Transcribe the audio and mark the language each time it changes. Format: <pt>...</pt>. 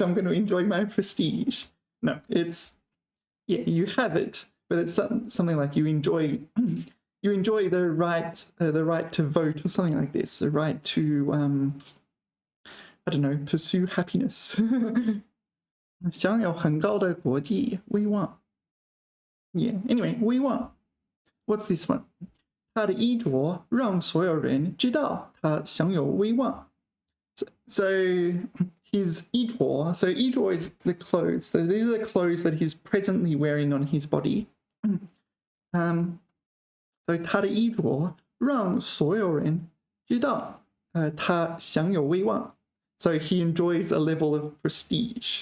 <en>I'm going to enjoy my prestige. No, it's, yeah, you have it, but it's something like you enjoy the right to vote or something like this, the right to, I don't know, pursue happiness.</en> <zh>享有很高的国际威望</zh> <en>Yeah, anyway, 威望 What's this one?</en> <zh>他的衣着让所有人知道他享有威望</zh> <en>So his 衣着 So 衣着 is the clothes. So these are the clothes that he's presently wearing on his body. So</en> <zh>他的衣着让所有人知道他享有威望</zh> <en>So he enjoys a level of prestige.</en>